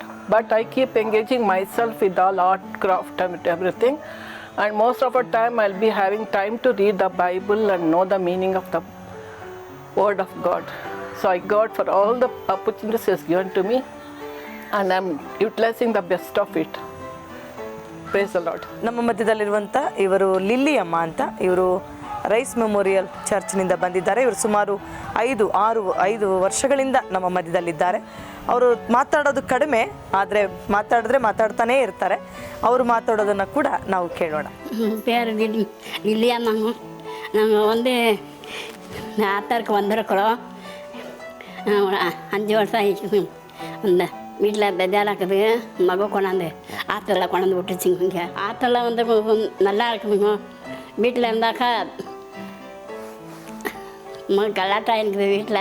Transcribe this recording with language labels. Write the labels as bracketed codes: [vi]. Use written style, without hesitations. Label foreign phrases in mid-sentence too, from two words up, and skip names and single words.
[en] But I keep engaging myself with all art, craft, and everything. And most of the time I'll be having time to read the Bible and know the meaning of the Word of God. So I God for all the opportunities He has given to me, and I'm utilizing the best of it. Praise the Lord. [kn] ನಮ್ಮ ಮಧ್ಯದಲ್ಲಿರುವಂಥ ಇವರು ಲಿಲ್ಲಿ ಅಮ್ಮ ಅಂತ, ಇವರು ರೈಸ್ ಮೆಮೋರಿಯಲ್ ಚರ್ಚ್ನಿಂದ ಬಂದಿದ್ದಾರೆ. ಇವರು ಸುಮಾರು 5 ವರ್ಷಗಳಿಂದ ನಮ್ಮ ಮಧ್ಯದಲ್ಲಿದ್ದಾರೆ. ಅವರು ಮಾತಾಡೋದು ಕಡಿಮೆ, ಆದರೆ ಮಾತಾಡ್ತಾನೇ ಇರ್ತಾರೆ. ಅವರು ಮಾತಾಡೋದನ್ನು ಕೂಡ ನಾವು ಕೇಳೋಣ. [ta] பேர் லில்லியம்மாங்க. நாங்கள் வந்து ஆத்தாருக்கு வந்திருக்கிறோம். 5 வருஷம் ஆயிடுச்சு. அந்த வீட்டில் பெஜாராக்குது, மக கொண்டாந்து ஆற்றுல கொண்டாந்து விட்டுச்சுங்க. இங்கே ஆற்றுல வந்து நல்லா இருக்குதுங்க. வீட்டில் இருந்தாக்கா கலாட்டா இருக்குது வீட்டில்.